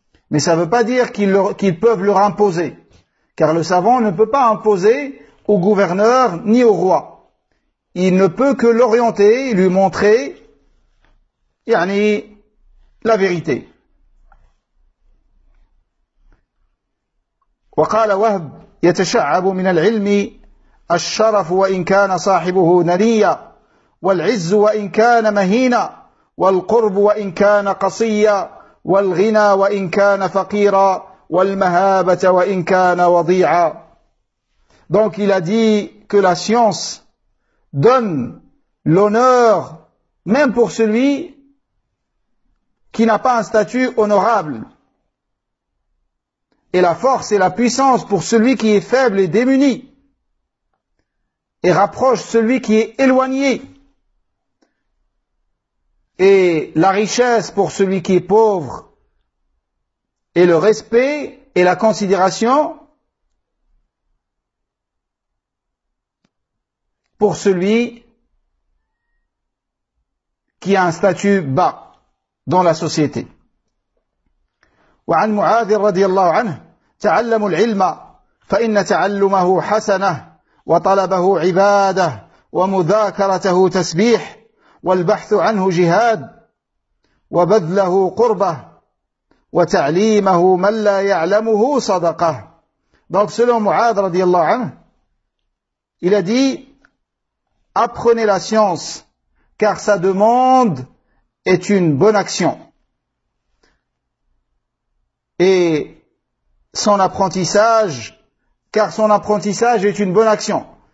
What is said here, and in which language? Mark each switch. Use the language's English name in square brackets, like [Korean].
[French] Mais ça ne veut pas dire qu'ils peuvent leur imposer. Car le savant ne peut pas imposer au gouverneur ni au roi. Il ne peut que l'orienter, lui montrer, yani, la vérité. [Arabic] Wa qala Wahb yatasha'abu min al-'ilmi الشرف وإن كان صاحبه نريا والعز وإن كان مهينا والقرب وإن كان قصيا والغنى وإن كان فقيرا والمهابة وإن كان وضيعا. [French] Donc il a dit que la science donne l'honneur même pour celui qui n'a pas un statut honorable, et la force et la puissance pour celui qui est faible et démuni, et rapproche celui qui est éloigné, et la richesse pour celui qui est pauvre, et le respect et la considération pour celui qui a un statut bas dans la société. [Arabic] وعن معاذ رضي الله عنه تعلم العلم فإن تعلمه حسنة وطلبه عبادة ومذاكرته تسبيح والبحث عنه جهاد وبذله قربة وتعليمه من لا يعلمه صدقة. [French] Donc selon Mu'adh [Arabic] رضي الله عنه, [French] il a dit, apprenez la science, car sa demande est une bonne action. Et son apprentissage est une bonne action.